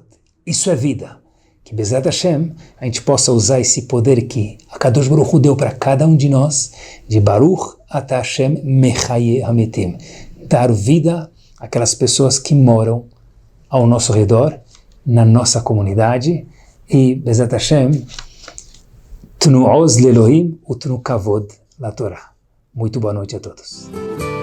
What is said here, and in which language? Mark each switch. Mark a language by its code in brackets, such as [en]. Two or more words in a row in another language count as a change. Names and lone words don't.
[pt] Isso é vida. Que [he] בעזרת השם, [pt] a gente possa usar esse poder que a [he] קדוש ברוך הוא [pt] deu para cada um de nós, de [he] ברוך אתה השם מחיה המתים. [pt] Dar vida àquelas pessoas que moram ao nosso redor, na nossa comunidade, e [he] בעזרת השם, תנו עז לאלהים, ותנו כבוד לתורה. [pt] Muito boa noite a todos.